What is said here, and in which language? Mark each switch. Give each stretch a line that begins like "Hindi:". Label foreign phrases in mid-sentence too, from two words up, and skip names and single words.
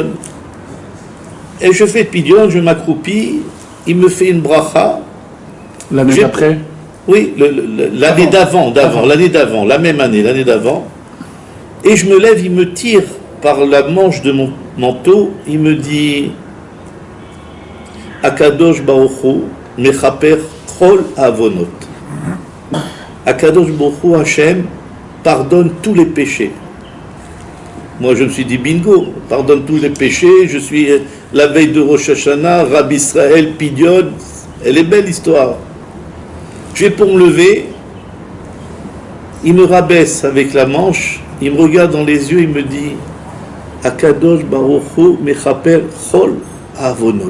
French: Et je fais le pidyon, je m'accroupis, il me fait une bracha. L'année d'après? Oui, l'année d'avant, la même année, l'année d'avant. Et je me lève, il me tire par la manche de mon manteau, il me dit
Hebrew: הקדוש ברוך הוא מכפר כל עוונות. הקדוש ברוך הוא השם
French: pardonne tous les péchés. Moi je me suis dit bingo, pardonne tous les péchés, je suis la veille de Rosh Hashanah, Rabbi Israël, Pidyon, elle est belle l'histoire. Je vais pour me lever, il me rabaisse avec la manche, il me regarde dans les yeux, il me dit
Hebrew: הקדוש ברוך הוא מכפר כל עוונות.